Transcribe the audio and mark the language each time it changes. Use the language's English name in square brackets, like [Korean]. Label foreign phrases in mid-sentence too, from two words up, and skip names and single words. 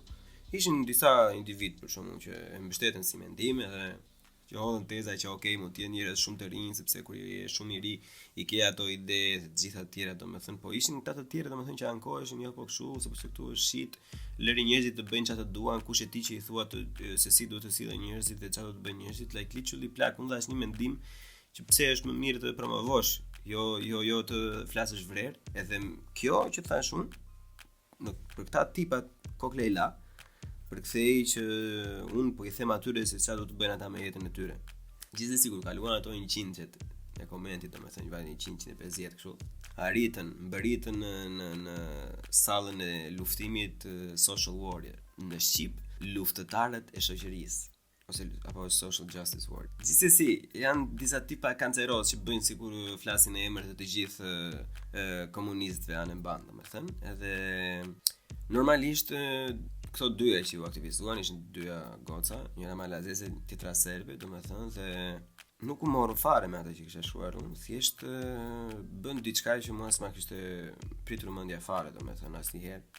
[Albanian] Ishin disa individ për shkakun që e mbështeten si mendim edhe që hodhën teza që okay, mund të jenë njerëz shumë të rinj sepse kur je shumë i ri i ke ato ide të gjitha të tjera, domethënë, po ishin këta të tjerë domethënë që ankoheshin jo po kështu, sepse këtu është shit, lëri njerëzit të bëjnë çfarë duan, kush e ti që i thua se si duhet të sillen njerëzit dhe çfarë do të bëjnë njerëzit, [English] like literally [Albanian] plak, unë dash një mendim që pse është më mirë të promovosh, jo të flasësh vrer, edhe kjo që thash unë për këta tipat koklejla përkthej që unë po i them atyre se çfarë do të bëjnë ata me jetën e tyre. Gjithsesi kur kaluan ato 100 në komentit, domethënë vajnë 150 kështu, mbërritën në sallën e luftimit [English] social warrior, [Albanian] në shqip luftëtarët e shoqërisë ose apo [English] social justice warrior. [Albanian] Gjithsesi janë disa tipa kanceros që bëjnë sikur flasin në emër të gjithë komunistëve anë mban, domethënë, edhe normalisht këto dyja që u aktivizuan ishin dyja goca, njëra malazeze, tjetra serbe, domethënë, dhe nuk u morën fare me ata që kisha shkruar unë, thjesht bën diçka që mua s'ma kishte pritur mendja fare, domethënë, asnjëherë.